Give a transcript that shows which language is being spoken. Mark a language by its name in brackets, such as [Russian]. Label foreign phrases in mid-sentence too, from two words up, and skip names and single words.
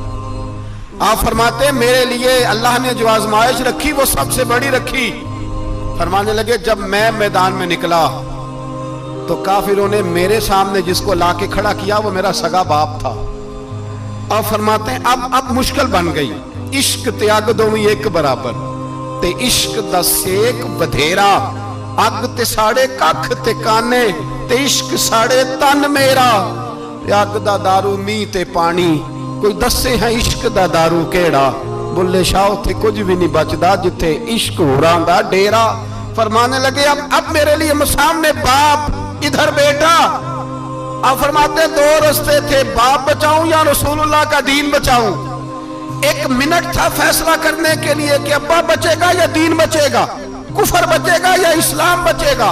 [Urdu] آپ فرماتے ہیں میرے لیے اللہ نے جو آزمائش رکھی وہ سب سے بڑی رکھی. فرمانے لگے جب میں میدان میں نکلا تو کافروں نے میرے سامنے جس کو لا کے کھڑا کیا وہ میرا سگا باپ تھا. اور فرماتے ہیں اب مشکل بن گئی. [Punjabi] عشق تیاگ دومی ایک برابر, تے عشق دا سیک بدھیرا, اگ تے ساڑے ککھ تے کانے, تے عشق ساڑے تن میرا. اگ دا دارو می تے پانی, کوئی دسے ہیں عشق دا دارو کیڑا. بلے شاہ تھے کچھ بھی نہیں بچدا جتھے عشق ہوران دا ڈیرا. [Urdu] فرمانے لگے اب میرے لیے سامنے باپ, ادھر بیٹا. آپ فرماتے ہیں دو رستے تھے, باپ بچاؤں یا رسول اللہ کا دین بچاؤں. ایک منٹ تھا فیصلہ کرنے کے لیے کہ ابا بچے گا یا دین بچے گا, کفر بچے گا یا اسلام بچے گا.